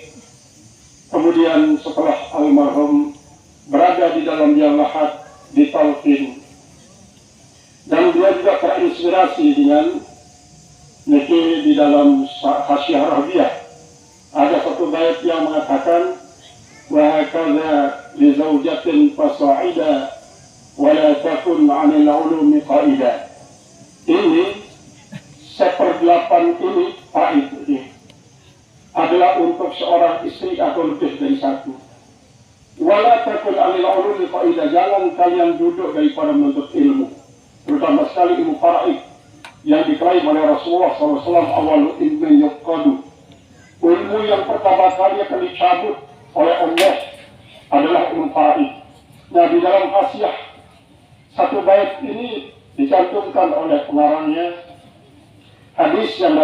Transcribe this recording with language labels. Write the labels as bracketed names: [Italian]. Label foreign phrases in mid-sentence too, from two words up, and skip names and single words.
[Indonesian] Kemudian setelah almarhum berada di dalam liang lahat ditalqin, dan dia juga terinspirasi dengan niki di dalam Hasyiah Rabiah. Ada satu bait yang mengatakan, [Arabic] وهكذا لزوجة فصاعدا ولا تكن عن العلوم قاعدا. [Indonesian] Ini seperdelapan ini pahit ini adalah untuk seorang istri atau lebih dari satu. [Arabic] ولا تكن عن العلوم قاعدا, [Indonesian] jangan kalian duduk daripada menuntut ilmu, terutama sekali ilmu faraid yang diklaim oleh Rasulullah SAW. [Arabic] أول علم يفقد, [Indonesian] ilmu yang pertama kali akan dicabut oleh Allah adalah ilmu faraid. Nah, di dalam Hasyiah satu bait ini dicantumkan oleh pengarangnya hadis yang